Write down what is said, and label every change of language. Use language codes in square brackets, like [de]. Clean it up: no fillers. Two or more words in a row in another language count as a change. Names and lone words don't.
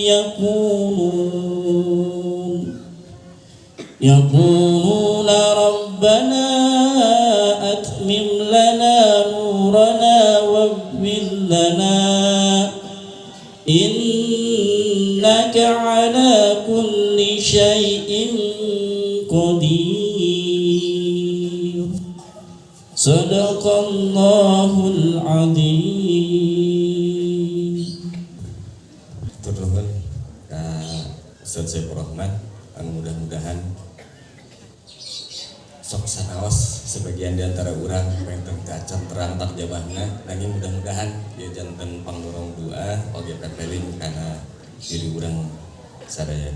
[ar] يقولون ربنا أتمم لنا نورنا واغفر لنا إنك على كل شيء قدير صدق الله العظيم. [su] Turun ka Ustaz Saifur Rahman anu mudah-mudahan sok sanaos sebagian di antara urang pengten kacan terang tak jabahna nanging mudah-mudahan dia janten pangdorong doa oge pepeling kana diri urang sadaya.